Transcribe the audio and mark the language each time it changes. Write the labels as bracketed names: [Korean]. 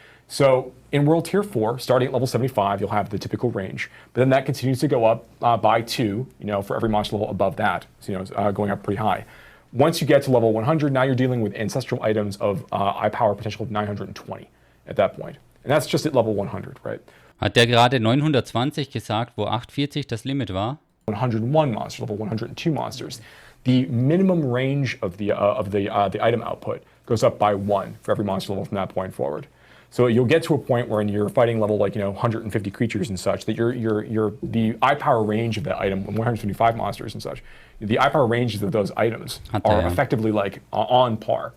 [English] So in World Tier 4, starting at level 75, you'll have the typical range, but then that continues to go up by 2, for every monster level above that, so, going up pretty high. Once you get to level 100, now you're dealing with ancestral items of eye power potential of 920 at that point. And that's just at level 100, right? [German] Hat der gerade 920 gesagt, wo 840 das Limit war? [English] 101 monsters, level 102 monsters. The minimum range of the item output goes up by 1 for every monster level from that point forward. So you'll get to a point where you're fighting level 150 creatures and such, that the eye power range of that item, 125 monsters and such, the eye power ranges of those items are effectively on par.